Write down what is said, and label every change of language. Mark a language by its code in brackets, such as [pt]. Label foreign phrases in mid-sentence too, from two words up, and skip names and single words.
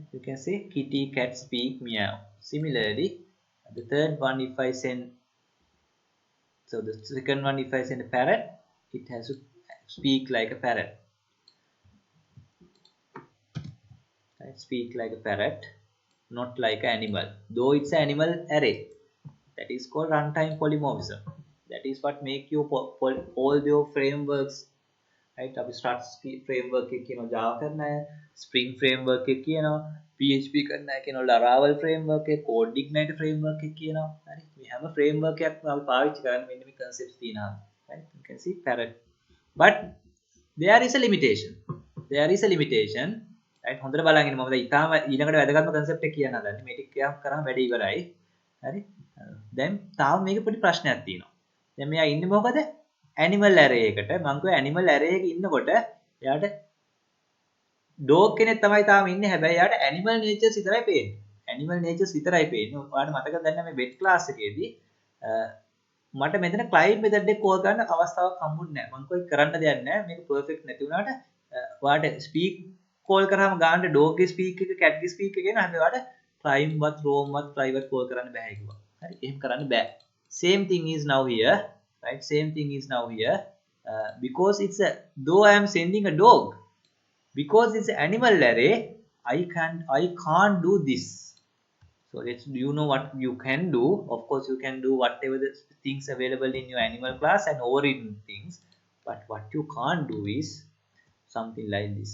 [en] You can say kitty, cat, speak, meow. Similarly, the third one, if I send, so the second one, if I send a parrot, it has to speak like a parrot. Right? Speak like a parrot, not like an animal, though it's an animal array. That is called runtime polymorphism. That is what make you all your frameworks, right? [si] අපි [en] start framework [si] එක කියනවා Java කරන අය, Spring framework එක කියනවා, PHP කරන අය කියනවා Laravel framework එක, Code Ignite framework එක කියනවා. හරි. මේ හැම framework එකක්ම අපි පාවිච්චි කරන්නේ මෙන්න මේ concepts තියෙනවා. [en] Right? You can see parrot. But there is a limitation. There is a limitation. Right? [si] හොඳට බලන්න මම දැන් ඊටාම ඊළඟට වැදගත්ම concept එක කියන්න හදන්නේ. මේ ටික කරාම වැඩේ ඉවරයි. හරි. දැන් තාම මේක පොඩි ප්‍රශ්නයක් තියෙනවා. දැන් මෙයා ඉන්නේ මොකද? [en] animal array [si] එකට. මම කිව්වා [en] animal array [si] එකේ ඉන්නකොට එයාට dog කෙනෙක් තමයි තාම ඉන්නේ. හැබැයි එයාට [en] animal natures [si] විතරයි පේන්නේ. [en] animal natures [si] විතරයි පේන්නේ. ඔයාලට මතකද දැන් මේ [en] wet class [si] එකේදී මට මෙතන [en] client method [si] එක call කරන්න අවස්ථාවක් හම්බුනේ නැහැ. මම කිව්වා කරන්න දෙයක් නැහැ. මේක perfect නැති වුණාට ඔයාලට [en] speak call [si] කරාම ගානට dog ගේ speak එක cat ගේ speak එක එනවා. හැබැයි ඔයාලට prime වත් roam වත් [en] private call [si] කරන්න බෑ කිව්වා. හරි. එහෙම කරන්න බෑ. [en] Same thing is now here. Right, same thing is now here, because it's a, though I am sending a dog, because it's an animal array, I can't do this. So let's, do you know what you can do? Of course you can do whatever the things available in your animal class and overridden things, But what you can't do is something like this.